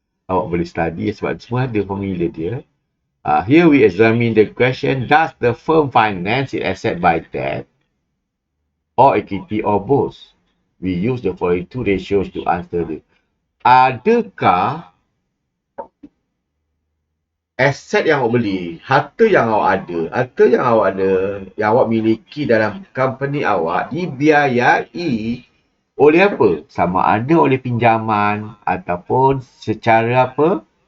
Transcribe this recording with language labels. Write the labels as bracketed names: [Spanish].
[Malay] Awak boleh study sebab semua ada formula dia. [English] Here we examine the question, does the firm finance its asset by debt or equity or both? We use the following two ratios to answer this. [Malay] Adakah aset yang awak beli, harta yang awak ada, yang awak miliki dalam company awak dibiayai Oleh apa? Sama ada oleh pinjaman ataupun secara apa?